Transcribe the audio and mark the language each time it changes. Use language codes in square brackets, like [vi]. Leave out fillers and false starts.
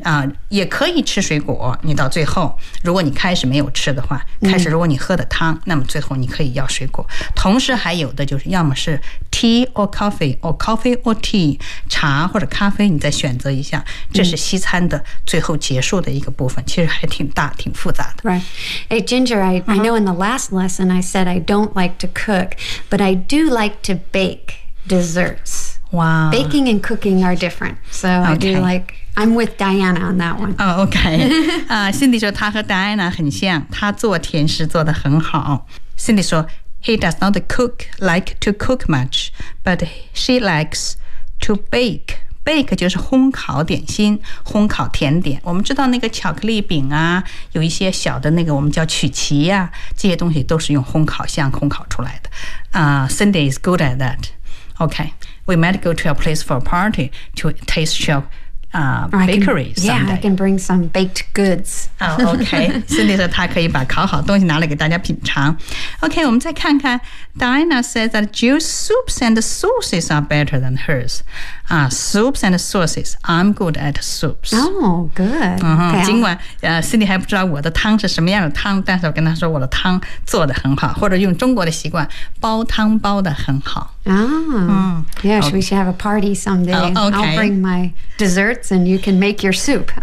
[zh] 啊、也可以吃水果，你到最后如果你开始没有吃的话，开始如果你喝的汤、嗯、那么最后你可以要水果。同时还有的就是要么是 [en] tea or coffee or coffee or tea， [zh] 茶或者咖啡，你再选择一下。这是西餐的最后结束的一个部分、嗯、其实还挺大挺复杂的。 [en] Right. Hey Ginger, I know in the last lesson I said I don't like to cook, but I do like to bake desserts. Wow. Baking and cooking are different, so、 okay. I do likeI'm with Diana on that one. Oh, okay. [zh] Cindy 说她和 Diana 很像，她做甜食做得很好。 [en] Cindy 说 ，He does not cook like to cook much, but she likes to bake. [zh] Bake 就是烘烤点心，烘烤甜点。我们知道那个巧克力饼啊，有一些小的那个我们叫曲奇呀、啊，这些东西都是用烘烤箱烘烤出来的。 [en] Cindy is good at that. Okay, we might go to a place for a party to taste show. Bakery someday. Yeah, I can bring some baked goods. Oh, okay. [zh] Cindy 说她可以把烤好东西拿来给大家品尝。 [en] Okay, [zh] 我们再看看 [en] Diana says that Jill's soups and sauces are better than hers. Soups and sauces. I'm good at soups. Oh, good. Okay. [zh] 尽管Cindy 还不知道我的汤是什么样的汤，但是我跟她说我的汤做得很好，或者用中国的习惯，煲汤煲得很好。 [en] Yes, we should have a party someday. Oh, okay. I'll bring my desserts and you can make your soup.